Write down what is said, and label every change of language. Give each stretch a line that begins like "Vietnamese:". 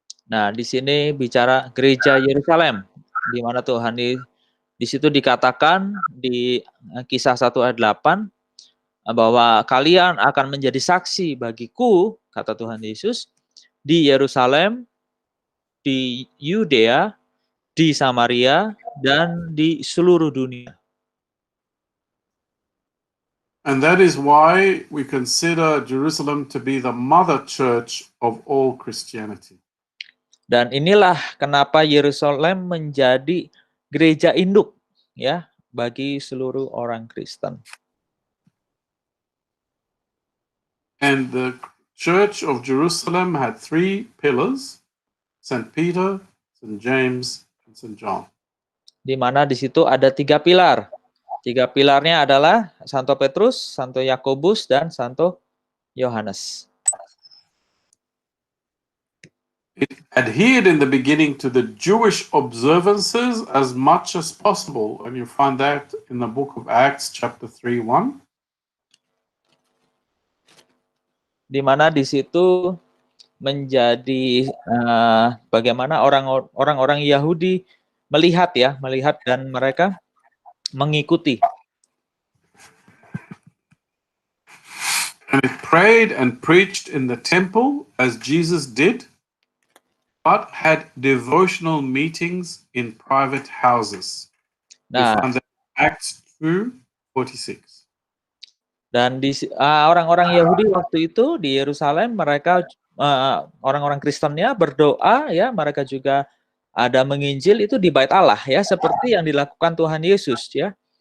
Indonesian: Nah, di sini bicara gereja Yerusalem, di mana Tuhan di situ dikatakan di Kisah 1 ayat 8 bahwa kalian akan menjadi saksi bagiku, kata Tuhan Yesus, di Yerusalem, di Yudea, di Samaria, dan di seluruh dunia.
English: And that is why we consider Jerusalem to be the mother church of all Christianity.
Indonesian: Dan inilah kenapa Yerusalem menjadi gereja induk ya bagi seluruh orang Kristen.
English: And the Church of Jerusalem had 3 pillars: St. Peter, St. James, and St. John.
Indonesian: Di mana di situ ada 3 pilar. 3 pilarnya adalah Santo Petrus, Santo Yakobus, dan Santo Yohanes.
English: It adhered in the beginning to the Jewish observances as much as possible, and you find that in the book of Acts chapter 3:1.
Indonesian: Di mana di situ menjadi bagaimana orang-orang Yahudi melihat dan mereka mengikuti.
English: And it prayed and preached in the temple as Jesus did, but had devotional meetings in private houses.
Indonesian: Nah,
English: you find that in Acts 2:46.
Indonesian: Dan di orang-orang Yahudi waktu itu di Yerusalem, mereka orang-orang Kristennya berdoa ya, mereka juga ada menginjil itu di Bait Allah ya, seperti yang dilakukan Tuhan Yesus ya.